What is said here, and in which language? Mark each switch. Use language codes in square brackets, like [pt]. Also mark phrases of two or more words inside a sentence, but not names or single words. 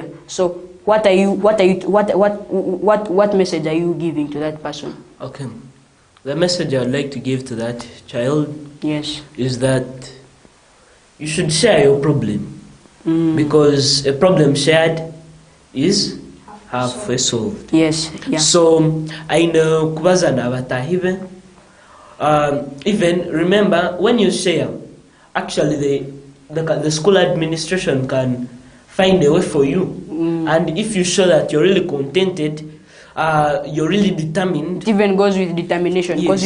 [en] So what message are you giving to that person? Okay. The message I would like to give to that child Yes. is that you should share your problem. Because a problem shared is halfway solved. Yes. Yeah. So I know [ttj] kubaza na batahibe. [en] Even remember when you share, actually the school administration can find a way for you. And if you show that you're really contented, you're really determined. It even goes with determination, because